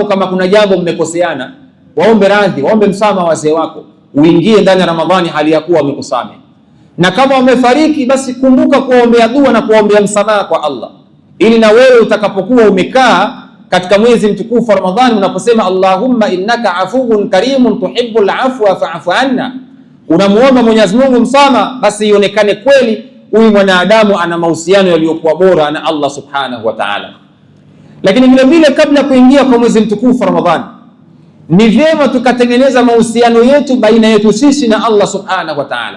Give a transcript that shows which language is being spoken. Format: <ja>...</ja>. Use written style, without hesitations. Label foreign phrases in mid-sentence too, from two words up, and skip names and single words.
<sw>Kama kuna jambo mmekoseana, waombe radhi, waombe msamaha wazee wako, uingie ndani ya Ramadhani hali ya kuwa wamekusamehe. Na kama wamefariki, basi kumbuka kuombea dua na kuombea msamaha kwa Allah, ili na wewe utakapokuwa umekaa katika mwezi mtukufu wa Ramadhani, unaposema</sw> <ar>اللهم إنك عفو كريم تحب العفو فاعف عنا,</ar> <sw>unamuomba Mwenyezi Mungu msamaha, basi ionekane kweli huyu mwanadamu ana mahusiano yaliyokuwa bora na Allah</sw> <ar>سبحانه وتعالى.</ar> <sw>Lakini vile vile kabla kuingia kwa mwezi mtukufu wa Ramadhani, ni vyema tukatengeneza mahusiano yetu baina yetu sisi na Allah</sw> <ar>سبحانه وتعالى.</ar>